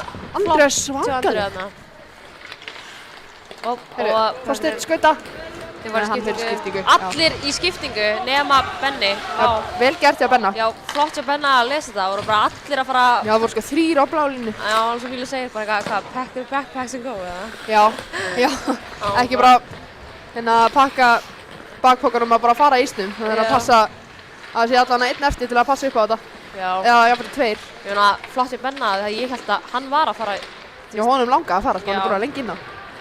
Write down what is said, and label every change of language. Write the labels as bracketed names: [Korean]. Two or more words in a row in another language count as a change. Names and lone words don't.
[Icelandic] Andrés svakaleg. Heyrðu, Þorsteinn skauta. Þið var í Nei, hann fer í skiptingu. skiptingu, Allir í skiptingu nema Benni. Vel gert hjá Benna. Já, flott hjá Benna að lesa þetta. Það voru bara allir að fara... Já, það voru sko 3 á blálínu. Já, alveg sem Víli segir bara hvað, [English] backpacks and go, [Icelandic] eða? Já, ekki bara að pakka bakpokkanum að bara fara í ísnum. Það er að passa að það sé allan einn eftir til að passa upp á þetta. Já. Eða jafnvel 2. Ég meina, flott hjá Benna þegar ég held að hann var að fara... Já, honum langaði að fara, sko, hann er bara lengi inn á.